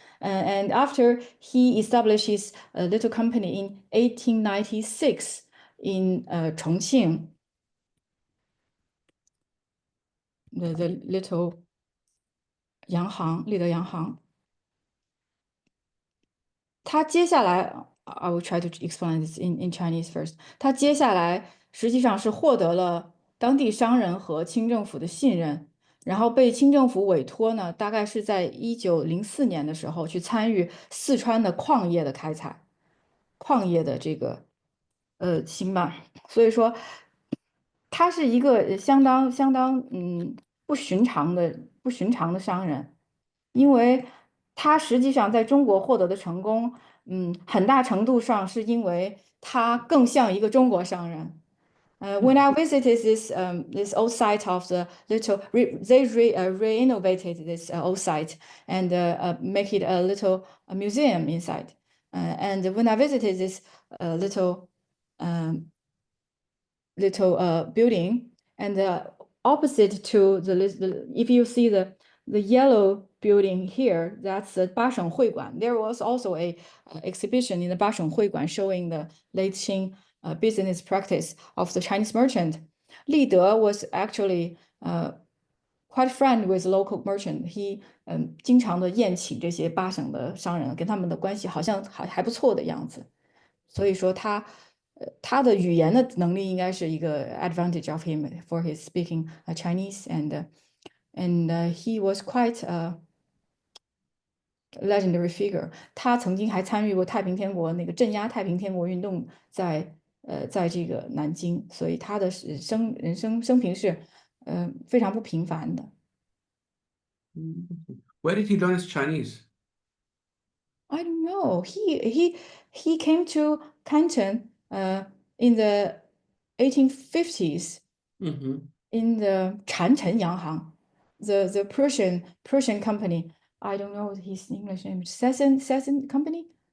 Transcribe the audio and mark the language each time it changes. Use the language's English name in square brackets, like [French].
[English] And after he established his little company in 1896 in Chongqing, the little 洋行，立德洋行。 [Chinese] 他接下来 [English] I will try to explain this in Chinese first. [Chinese] 他接下来实际上是获得了当地商人和清政府的信任，然后被清政府委托呢，大概是在1904年的时候去参与四川的矿业的开采，矿业的这个兴办，所以说他是一个相当不寻常的商人，因为他实际上在中国获得的成功，很大程度上是因为他更像一个中国商人。 [English] When I visited this old site of the little, they renovated this old site and make it a little museum inside. And when I visited this little building, and opposite to if you see the yellow building here, that's the 八省会馆. There was also a exhibition in the 八省会馆 showing the late Qing business practice of the Chinese merchant. Li De was actually quite friend with local merchant. [Chinese] He 经常的宴请这些八省的商人，跟他们的关系好像还不错的样子。所以说他的语言的能力应该是一个 [English] advantage of him for his speaking Chinese, [Chinese] and he was quite a legendary figure. 他曾经还参与过太平天国那个镇压太平天国运动，在这个南京，所以他的人生平是非常不平凡的。 [English] Where did he learn his Chinese? I don't know. He came to Canton in the 1850s in the 长城洋行, the Persian company. I don't know his English name. Sesson Company.